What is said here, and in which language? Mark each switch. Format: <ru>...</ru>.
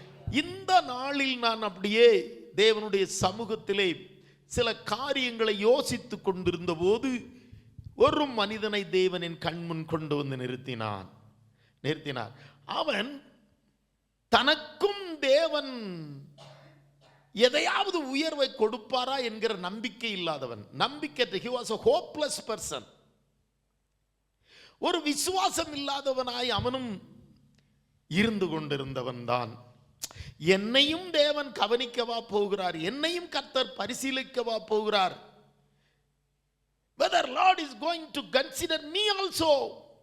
<ta>இந்த நாளில் நான் அப்படியே தேவனுடைய சமூகத்திலே சில காரியங்களை யோசித்து கொண்டிருந்த போது ஒரு மனிதனை தேவன் என் கண்முன் கொண்டு வந்து நிறுத்தினார். அவன் தனக்கும் தேவன் எதையாவது உயர்வை கொடுப்பாரா என்கிற நம்பிக்கை இல்லாதவன்.</ta> <en>நம்பிக்கை, he was a hopeless person.</en> <ta>ஒரு விசுவாசம் இல்லாதவனாய் அவனும் இருந்து கொண்டிருந்தவன் தான். என்னையும் தேவன் கவனிக்கவா போகிறார்? என்னையும் கர்த்தர் பரிசீலிக்கவா போகிறார்?</ta> <en>Whether Lord is going to consider me also.</en>